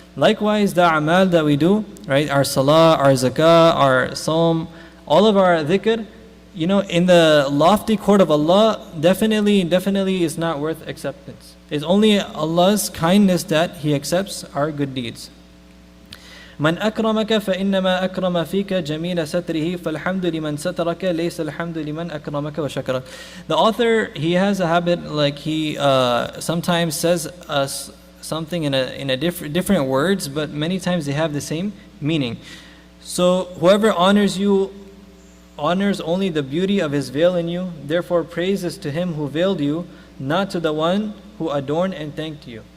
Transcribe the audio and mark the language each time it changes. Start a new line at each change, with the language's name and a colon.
English: Likewise, the a'mal that we do, right, our salah, our zakah, our sawm, all of our dhikr, in the lofty court of Allah, definitely is not worth acceptance. It's only Allah's kindness that He accepts our good deeds.
Arabic: من أكرمك فإنما أكرم فيك جميل ستره فالحمد لمن سترك ليس الحمد لمن أكرمك وشكرك.
English: The author, he has a habit, he sometimes says something in different words, but many times they have the same meaning. So whoever honors you honors only the beauty of his veil in you. Therefore praise is to him who veiled you, not to the one who adorned and thanked you.